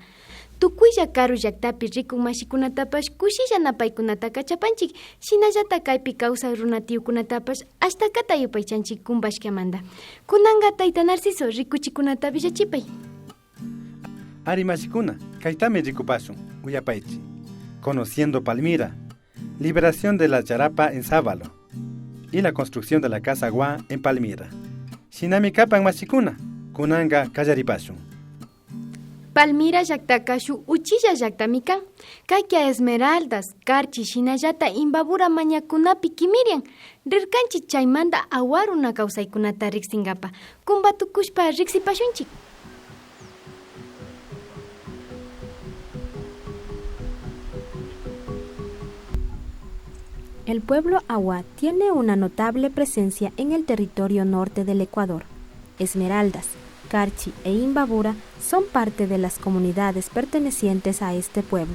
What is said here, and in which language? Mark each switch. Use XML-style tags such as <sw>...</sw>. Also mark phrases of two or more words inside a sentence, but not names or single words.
<qu>Tukuylla karu llaktapi rikun mashikunatapash kushilla napaykunata kachapanchik, shinallata kaypi kawsaq runa tiyukunatapash ashtakata yupaychanchik kumpashkamanta. Kunanqa tayta Narciso rikuchikunata villachipay. Ari mashikuna, kaytami rikupashun, uyapaychi.</qu> <es>Conociendo Palmira, liberación de la charapa en Sábalo y la construcción de la Casa Guá en Palmira.</es> <qu>Shinami kapan mashikuna, kunanga kallaripashun. Palmira llaktaka shu uchilla llaktami kan. Kayka Esmeraldas, Karchi, shinallata Imbabura mañakunapi kimirian. Rirkanchik chaymanta awaruna kawsaykunata riksinkapa. Kumbatukushpa riksipashunchik.</qu> <es>El pueblo Awa tiene una notable presencia en el territorio norte del Ecuador. Esmeraldas, Carchi e Imbabura son parte de las comunidades pertenecientes a este pueblo.</es>